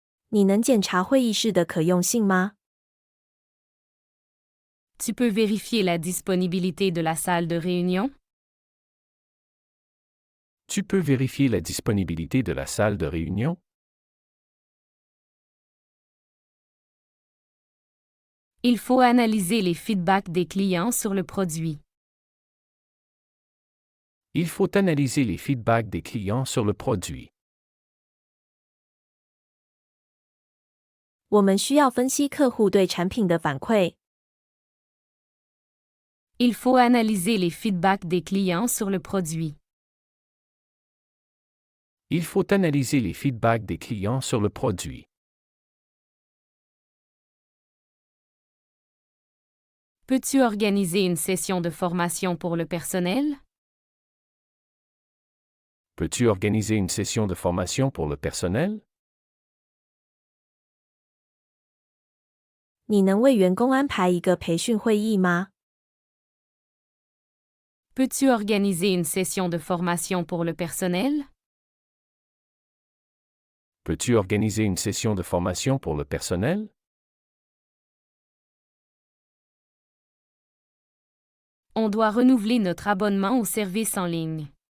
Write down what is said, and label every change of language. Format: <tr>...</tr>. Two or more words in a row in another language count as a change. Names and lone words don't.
<zh>你能检查会议室的可用性吗？</zh> <fr>Tu peux vérifier la disponibilité de la salle de réunion? Tu peux vérifier la disponibilité de la salle de réunion? Il faut analyser les feedbacks des clients sur le produit. Il faut analyser les feedbacks des clients sur le produit.</fr> <zh>我们需要分析客户对产品的反馈。</zh> <fr>Il faut analyser les feedbacks des clients sur le produit. Il faut analyser les feedbacks des clients sur le produit. Peux-tu organiser une session de formation pour le personnel? Peux-tu organiser une session de formation pour le personnel?</fr> <zh>你能为员工安排一个培训会议吗？</zh> <fr>Peux-tu organiser une session de formation pour le personnel? Peux-tu organiser une session de formation pour le personnel? On doit renouveler notre abonnement au service en ligne.</fr>